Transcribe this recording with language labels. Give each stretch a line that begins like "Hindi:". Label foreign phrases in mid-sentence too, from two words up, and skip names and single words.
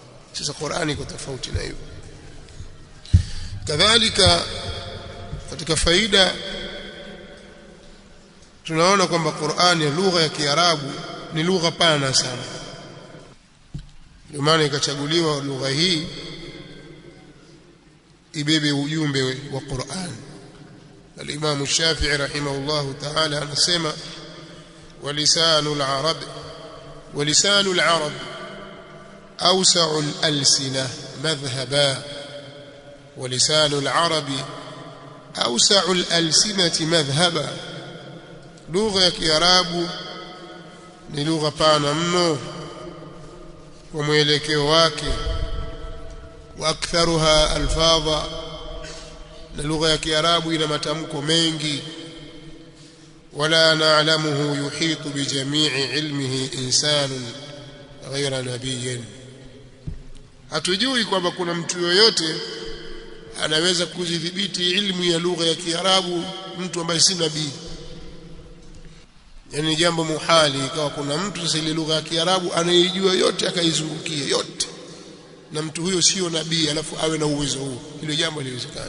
Swahili: Sasa Qur'ani iko tofauti na hiyo. Kadhalika katika faida tunaona kwamba Qur'ani ya lugha ya Kiarabu ni lugha pana sana, ndio maana ikachaguliwa lugha hii ibebe ujumbe wa Qur'an.
Arabic: الإمام الشافعي رحمه الله تعالى anasema ولسان العرب أوسع الألسنة مذهبا، ولسان العرب أوسع الألسنة مذهبا.
Swahili: لغة ya Kiarabu ni lugha pana mno kwa mwelekeo wake,
Arabic: وأكثرها ألفاظا,
Swahili: na lugha ya Kiarabu ina matamko mengi.
Arabic: ولا نعلمه يحيط بجميع علمه إنسان غير نبي.
Swahili: hatujui kwamba kuna mtu yoyote anaweza kudhibiti ilmu ya lugha ya Kiarabu, mtu ambaye si nabii. Yani jambo muhali ikawa kuna mtu sasa ile lugha ya Kiarabu anayejua yote akaizungukia yote, na mtu huyo sio nabii alafu awe na uwezo huo, hilo jambo haliwezekani.